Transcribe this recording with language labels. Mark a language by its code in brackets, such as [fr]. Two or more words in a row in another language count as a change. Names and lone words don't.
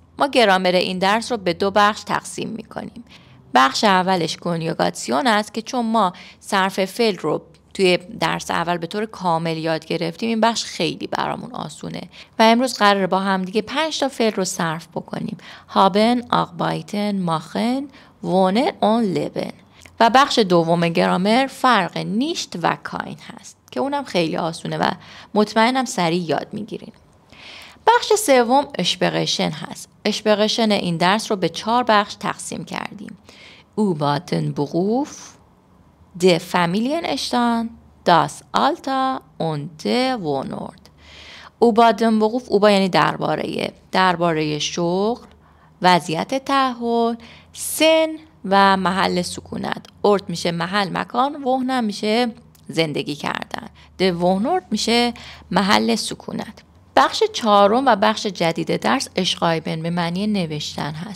[fa] ما گرامر این درس رو به 2 بخش تقسیم میکنیم. بخش اولش کنیوگاسیون است که چون ما صرف فعل رو توی درس اول به طور کامل یاد گرفتیم این بخش خیلی برامون آسونه و امروز قراره با هم دیگه 5 تا فعل رو صرف بکنیم. [de] haben, arbeiten, machen, wohnen und leben. [fa] و بخش دوم گرامر فرق نیشت و کاین هست که اونم خیلی آسونه و مطمئنم سریع یاد میگیرین. بخش سوم اشپرشن هست. اشپرشن این درس رو به 4 بخش تقسیم کردیم. [de] über den Beruf, der Familienstand, das Alter und der Wohnort. über den Beruf über [fa] یعنی درباره شغل، وضعیت تأهل، سن و محل سکونت. اورت میشه محل مکان، وهن میشه زندگی کردن. [de] der Wohnort [fa] میشه محل سکونت. بخش 4 و بخش جدید درس اشقایبن به معنی نوشتن هست.